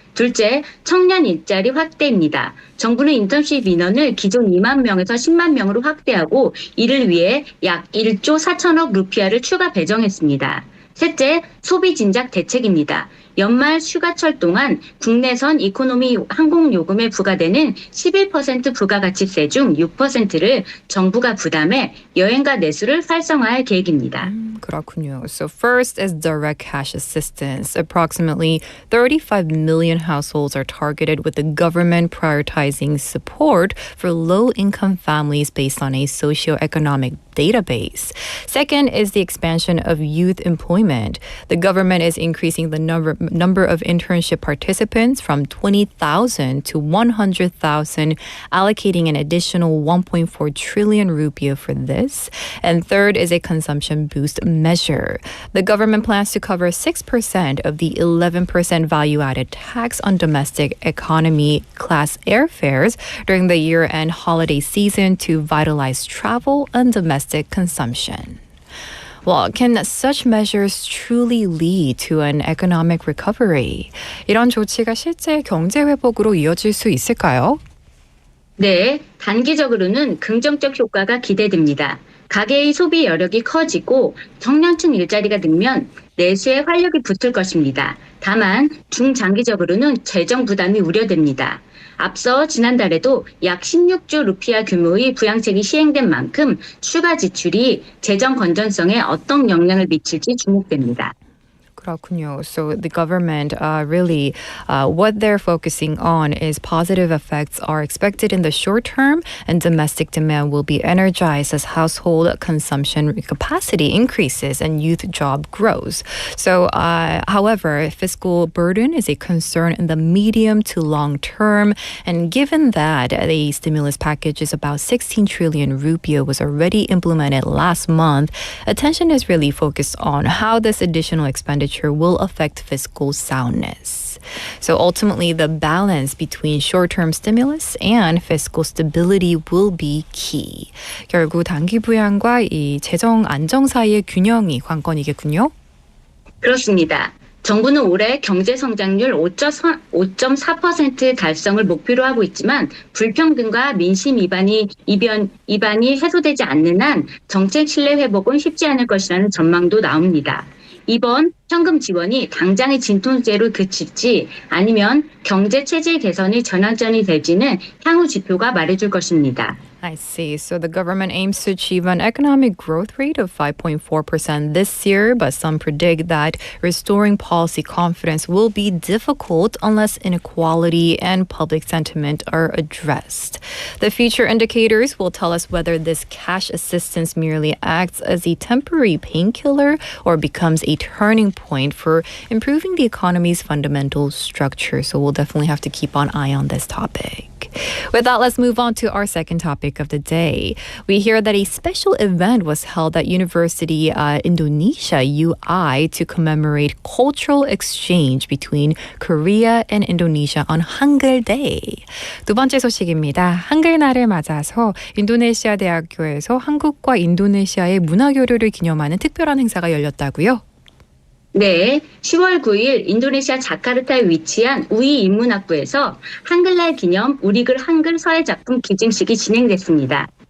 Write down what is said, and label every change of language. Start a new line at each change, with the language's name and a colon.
Korean: 둘째, 청년 일자리 확대입니다. 정부는 인턴십 인원을 기존 2만 명에서 10만 명으로 확대하고 이를 위해 약 1조 4천억 루피아를 추가 배정했습니다. 셋째, 소비 진작 대책입니다. 연말 휴가철 동안 국내선 이코노미 항공요금에 부과되는 11% 부가가치세 중 6%를 정부가 부담해 여행가 내수를 활성화할 계획입니다. 그렇군요.
English: So first is direct cash assistance. Approximately 35 million households are targeted with the government prioritizing support for low-income families based on a socioeconomic database. Second is the expansion of youth employment. The government is increasing the number of internship participants from 20,000 to 100,000, allocating an additional 1.4 trillion rupiah for this. And third is a consumption boost measure. The government plans to cover 6% of the 11% value-added tax on domestic economy class airfares during the year-end holiday season to vitalize travel and domestic consumption. Well, can such measures truly lead to an economic recovery?
Korean: 이런 조치가 실제 경제 회복으로 이어질 수 있을까요? 네, 단기적으로는 긍정적 효과가 기대됩니다. 가계의 소비 여력이 커지고 청년층 일자리가 늘면 내수에 활력이 붙을 것입니다. 다만 중장기적으로는 재정 부담이 우려됩니다. 앞서 지난달에도 약 16조 루피아 규모의 부양책이 시행된 만큼 추가 지출이 재정 건전성에 어떤 영향을 미칠지 주목됩니다. 그렇군요.
English: So the government really, what they're focusing on is positive effects are expected in the short term, and domestic demand will be energized as household consumption capacity increases and youth job grows. So, however, fiscal burden is a concern in the medium to long term, and given that the stimulus package is about 16 trillion rupiah was already implemented last month, attention is really focused on how this additional expenditure will affect fiscal soundness. So ultimately, the balance between short-term stimulus and fiscal stability will be key.
Korean: 결국 단기 부양과 이 재정 안정 사이의 균형이 관건이겠군요. 그렇습니다. 정부는 올해 경제 성장률 5.4% 달성을 목표로 하고 있지만 불평등과 민심 이반이 해소되지 않는 한 정책 신뢰 회복은 쉽지 않을 것이라는 전망도 나옵니다. 이번 현금 지원이 당장의 진통제로 그칠지 아니면 경제 체질 개선의 전환점이 될지는 향후 지표가 말해줄 것입니다.
English: I see. So the government aims to achieve an economic growth rate of 5.4% this year, but some predict that restoring policy confidence will be difficult unless inequality and public sentiment are addressed. The future indicators will tell us whether this cash assistance merely acts as a temporary painkiller or becomes a turning point for improving the economy's fundamental structure. So we'll definitely have to keep an eye on this topic. With that, let's move on to our second topic of the day. We hear that a special event was held at University Indonesia UI to commemorate cultural exchange between Korea and Indonesia on Hangul Day.
Korean: 두 번째 소식입니다. 한글날을 맞아서 인도네시아 대학교에서 한국과 인도네시아의 문화 교류를 기념하는 특별한 행사가 열렸다고요? 네, 10월 9일 인도네시아 자카르타에 위치한 우이 인문학부에서 한글날 기념 우리글 한글 서예작품 기증식이 진행됐습니다.